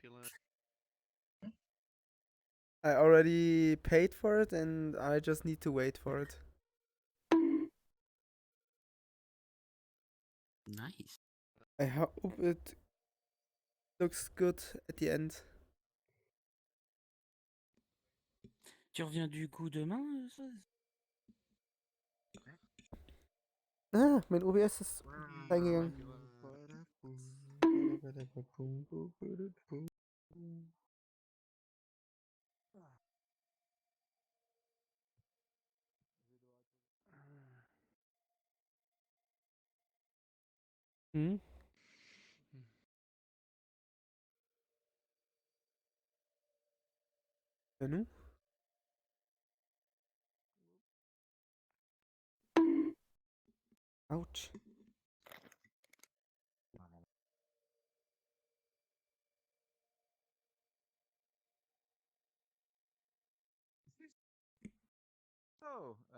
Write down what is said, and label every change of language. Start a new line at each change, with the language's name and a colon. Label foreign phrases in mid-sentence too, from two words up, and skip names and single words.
English: I already paid for it and I just need to wait for it. Nice. I hope it looks good at the end.
French: Tu reviens du coup demain,
German: Ah, mein OBS ist reingegangen. Hm? Ja, nu?
English: Ouch. So,